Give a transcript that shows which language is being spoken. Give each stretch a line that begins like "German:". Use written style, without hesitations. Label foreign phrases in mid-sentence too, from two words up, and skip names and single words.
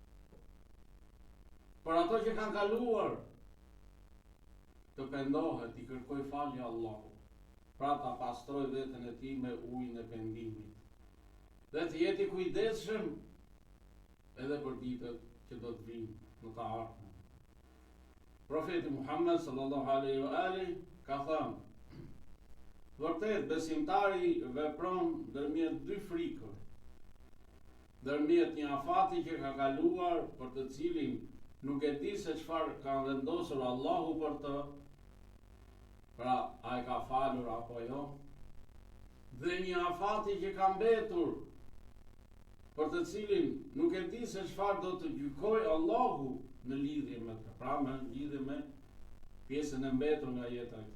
Albanian: Për ato që kanë kaluar, të pendohet, i kërkoj falje Allahut, pra ta pastroj veten e tij me ujin e pendimit. Dhe të jeti kujdesshëm edhe për ditët që do të vinë në të ardhmen. Profeti Muhammed
Arabic: صلى الله عليه وآله
Albanian: ka thënë: vërtet besimtari vepron ndërmjet dy frikëve, ndërmjet një afati që ka kaluar për të cilin nuk e di se çfarë ka vendosur Allahu për të, pra a e ka falur apo jo, dhe një afati që ka mbetur për të cilin nuk e di se çfarë do të gjykojë Allahu në lidhje me të, pra në lidhje me pjesën e mbetur nga jeta e tij.